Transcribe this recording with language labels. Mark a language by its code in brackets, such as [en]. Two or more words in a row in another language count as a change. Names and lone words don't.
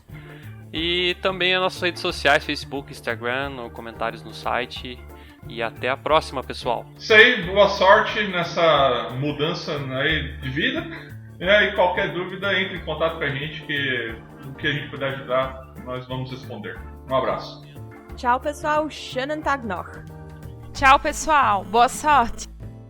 [pt] E também as nossas redes sociais, Facebook, Instagram, comentários no site. E até a próxima, pessoal. Isso aí, boa sorte nessa mudança aí de vida. E qualquer dúvida, entre em contato com a gente, que o que a gente puder ajudar, nós vamos responder. Um abraço. Tchau, pessoal. [de] Schönen Tag noch. [pt] Tchau, pessoal. Boa sorte.